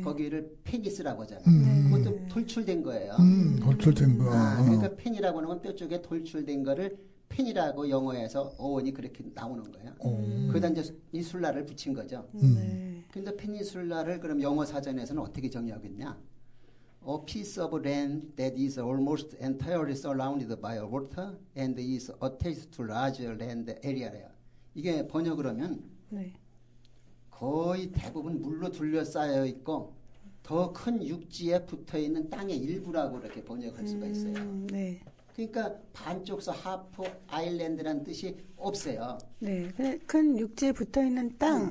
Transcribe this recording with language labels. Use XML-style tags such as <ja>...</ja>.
<ko>거기를 페니스라고 하잖아요. 그것도 돌출된 거예요. 돌출된 거. 그러니까 펜이라고 하는 건 뼈 쪽에 돌출된 거를 펜이라고 영어에서 어원이 그렇게 나오는 거예요. 거기다 이제 이 술라를 붙인 거죠. 네. 근데 페니술라를 그럼 영어 사전에서는 어떻게 정의하겠냐?</ko> <en>A piece of land that is almost entirely surrounded by water and is attached to large land area래요.</en> <ko>이게 번역을 하면 네. 거의 대부분 물로 둘러싸여 있고 더 큰 육지에 붙어 있는 땅의 일부라고 이렇게 번역할 수가 있어요. 네. 그러니까 반쪽서 하프 아일랜드라는 뜻이 없어요. 네. 그냥 큰 육지에 붙어 있는 땅.</ko>